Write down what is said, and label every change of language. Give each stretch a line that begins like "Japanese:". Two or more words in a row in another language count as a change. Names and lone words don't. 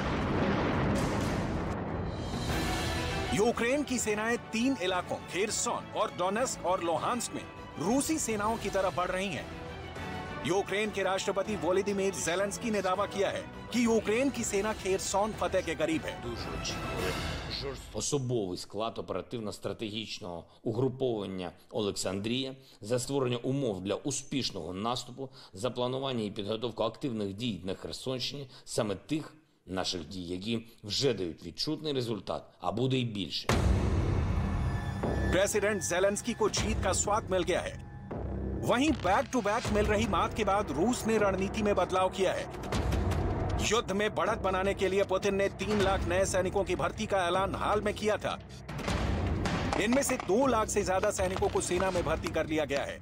Hindi: यूक्रेन की सेनाएं 3 इलाकों खेरसोन और डोनेस्क और लोहांस्क में रूसी सेनाओं की तरफ बढ़ रही हैं। यूक्रेन के राष्ट्रपति वोलोदिमीर ज़ेलेंस्की ने दावा किया है कि यूक्रेन की सेना खेरसोन फतेह के करीब है।
Ukrainian: Особовий склад оперативно-стратегічного угруповання Олександрія за створення умов для успішного наступу, за планування і підготовку активних дій на Херсонщині, саме тих наших дій, які вже дають відчутний результат, а буде й більше.
Hindi: प्रेसिडेंट ज़ेलेंस्की को जीत का स्वाद मिल गया है। वहीं
English: back to back
Hindi: मिल रही मात के बाद रूस ने रणनीति में बदलाव किया है। युद्ध में बढ़त बनाने के लिए पुतिन ने 3 लाख नए सैनिकों की भर्ती का ऐलान हाल में किया था। इनमें से 2 लाख से ज्यादा सैनिकों को सेना में भर्ती कर लिया गया है।